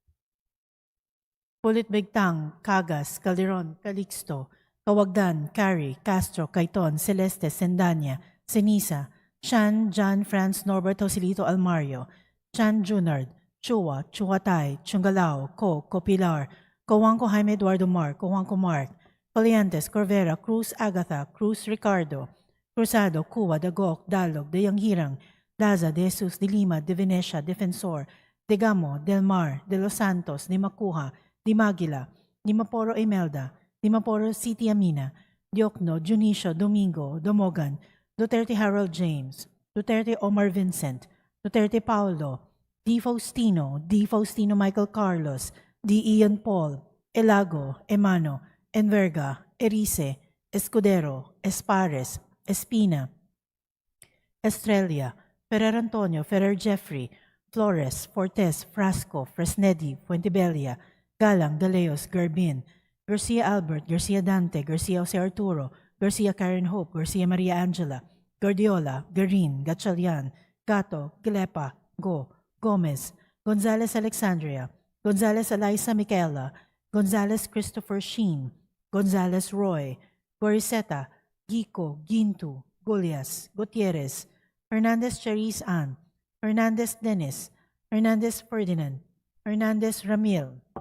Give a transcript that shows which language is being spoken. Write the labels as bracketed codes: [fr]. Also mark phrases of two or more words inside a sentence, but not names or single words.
[en] Pulit Bigtang, Cagas, Calderon, Calixto, Kawagdan, Cari, Castro, Caiton, Celeste, Sendanya, Senisa, Chan, John, Franz, Norbert, Joselito, Almario, Chan, Junard, Chua, Chuatay, Chungalao, Copilar, Cojuanco, Jaime Eduardo Mark, Cojuanco Mark, Coliantes, Corvera, Cruz, Agatha, Cruz, Ricardo, Cruzado, Cuba, Dagok, Dalog, Dayanghirang, Daza, De Jesus, De Lima, De Venecia, Defensor, De Gamo, Del Mar, De Los Santos, De Macuja, Di Maguila, Di Maporo Imelda, Di Maporo City Amina, Diokno, Junicio, Domingo, Domogan, Duterte Harold James, Duterte Omar Vincent, Duterte Paulo, Di Faustino Michael Carlos, Di Ian Paul, Elago, Emano, Enverga, Erice, Escudero, Espares, Espina, Estrella, Ferrer Antonio, Ferrer Jeffrey, Flores, Fortes, Frasco, Fresnedi, Fuentebella, Galang, Galeos, Garbin, Garcia Albert, Garcia Dante, Garcia Jose Arturo, Garcia Karen Hope, Garcia Maria Angela, Guardiola, Garin, Gatchalian, Gato, Gilepa, Gomez, Gonzales Alexandria, Gonzales Eliza Michaela, Gonzales Christopher Sheen, Gonzales Roy, Goriseta, Gico, Gintu, Golias, Gutierrez, Hernandez Charis Ann, Hernandez Dennis, Hernandez Ferdinand, Hernandez Ramil,